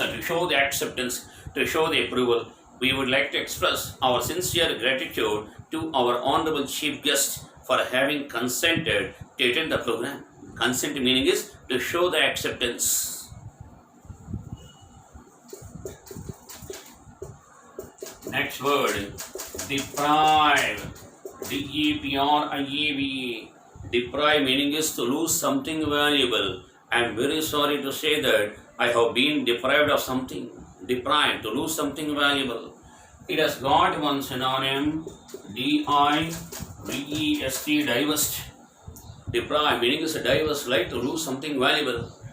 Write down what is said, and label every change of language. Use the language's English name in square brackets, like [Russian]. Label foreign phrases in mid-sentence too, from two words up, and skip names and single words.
[English] To show the acceptance, to show the approval, we would like to express our sincere gratitude to our honorable chief guest for having consented to attend the program. Consent meaning is to show the acceptance. Next word, deprive. D-E-P-R-I-E-V-E. Deprive meaning is to lose something valuable. I am very sorry to say that I have been deprived of something. Deprived, to lose something valuable. It has got one synonym, D-I-V-E-S-T, divest. Deprive meaning is a divest, like to lose something valuable.